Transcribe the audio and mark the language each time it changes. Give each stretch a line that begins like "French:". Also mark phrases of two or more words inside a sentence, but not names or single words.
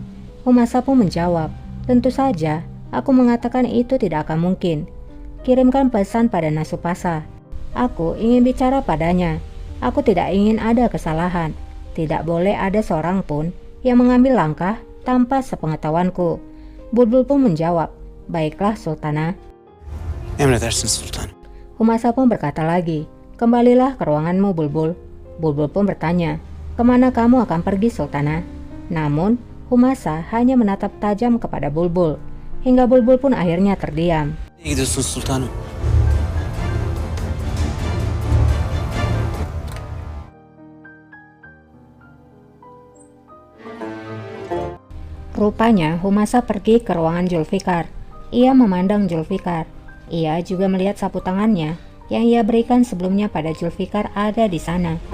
Indonesian: Humasa pun menjawab, "Tentu saja, aku mengatakan itu tidak akan mungkin. Kirimkan pesan pada Nasupasa. Aku ingin bicara padanya. Aku tidak ingin ada kesalahan. Tidak boleh ada seorang pun yang mengambil langkah tanpa sepengetahuanku." Bulbul pun menjawab, "Baiklah, Sultana."
Turkish: Emredersiniz sultanım.
Indonesian: Humasa pun berkata lagi, "Kembalilah ke ruanganmu, Bulbul." Bulbul pun bertanya, "Kemana kamu akan pergi, Sultana?" Namun, Humasa hanya menatap tajam kepada Bulbul, hingga Bulbul pun akhirnya terdiam.
Turkish: Nereye gidiyorsunuz sultanım?
Indonesian: Rupanya Humasa pergi ke ruangan Zulfikar. Ia memandang Zulfikar. Ia juga melihat sapu tangannya yang ia berikan sebelumnya pada Zulfikar ada di sana.